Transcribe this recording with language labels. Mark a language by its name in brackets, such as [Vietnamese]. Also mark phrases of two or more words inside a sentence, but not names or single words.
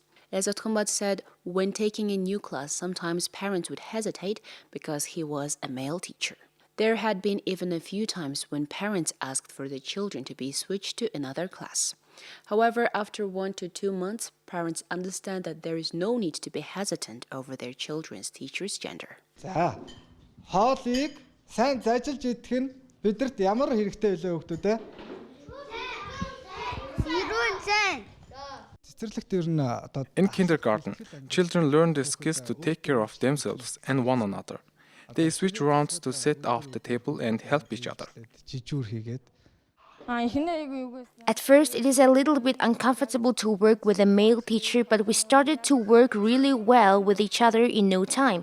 [English] As Otrumbat said, when taking a new class, sometimes parents would hesitate because he was a male teacher. There had been even a few times when parents asked for their children to be switched to another class. However, after 1 to 2 months, parents understand that there is no need to be hesitant over their children's teacher's gender. [Mongolian] сайн зажилж идэх нь бидэрт ямар хэрэгтэй вэ хүүхдүүд ээ? [English] In kindergarten, children learn the skills to take care of themselves and one another. They switch rounds to set off the table and help each other. At first, it is a little bit uncomfortable to work with a male teacher, but we started to work really well with each other in no time.